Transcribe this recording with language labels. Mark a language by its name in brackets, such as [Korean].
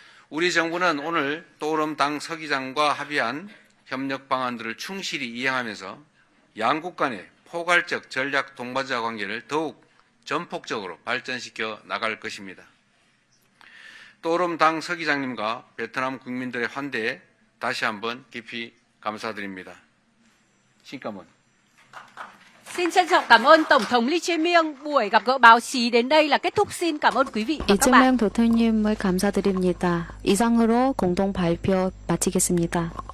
[Korean] 우리 정부는 오늘 또오름 당 서기장과 합의한 협력 방안들을 충실히 이행하면서 양국 간의 포괄적 전략 동반자 관계를 더욱 전폭적으로 발전시켜 나갈 것입니다. 또오름 당 서기장님과 베트남 국민들의 환대에 다시 한번 깊이 감사드립니다. [Vietnamese] Xin cảm ơn. Xin trân trọng cảm ơn Tổng thống Lee Jae-myung. Buổi gặp gỡ báo chí đến đây là kết thúc. Xin cảm ơn quý vị và các bạn. [Korean] 이재명 대통령님을 감사드립니다. 이상으로 공동 발표 마치겠습니다.